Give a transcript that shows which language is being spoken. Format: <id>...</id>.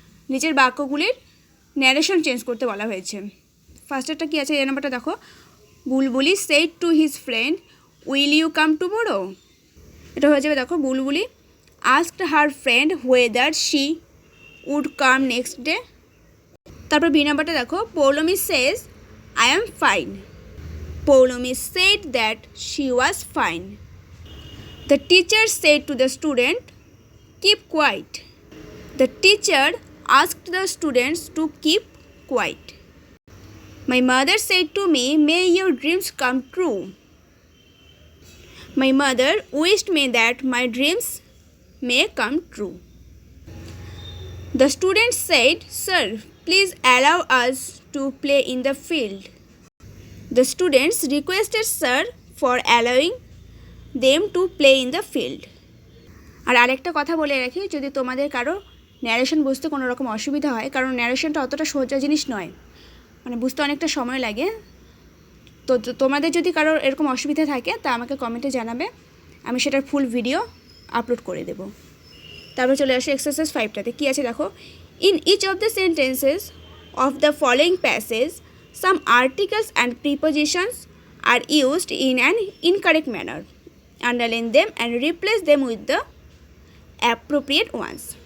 <bn>নিচের বাক্যগুলির narration change করতে বলা হয়েছে। ফার্স্টেরটা কী আছে, এই নাম্বারটা দেখো।</bn> <en>Bulbuli said to his friend will you come tomorrow?</en> <bn>এটা হয়ে যাবে দেখো,</bn> <en>Bulbuli asked her friend whether she would come next day.</en> <bn>তারপর বি নাম্বারটা দেখো। Poulami</bn> <en>Says I am fine. Poulomi said that she was fine. The teacher said to the student, keep quiet. The teacher asked the students to keep quiet. My mother said to me, may your dreams come true. My mother wished me that my dreams may come true. The student said, sir, please allow us to play in the field. The students requested sir for allowing them to play in the field.</en> <bn>আর আরেকটা কথা বলে রাখি, যদি তোমাদের কারো narration বুঝতে কোনো রকম অসুবিধা হয়, কারণ ন্যারেশনটা অতটা সোজা জিনিস নয়, মানে বুঝতে অনেকটা সময় লাগে। তো তোমাদের যদি কারোর এরকম অসুবিধা থাকে তা আমাকে কমেন্টে জানাবে, আমি সেটার ফুল ভিডিও আপলোড করে দেব। তারপর চলে আসো এক্সারসাইজ 5টাতে। কী আছে দেখো,</bn> <en>In each of the sentences of the following passage some articles and prepositions are used in an incorrect manner, underline them and replace them with the appropriate ones.</en>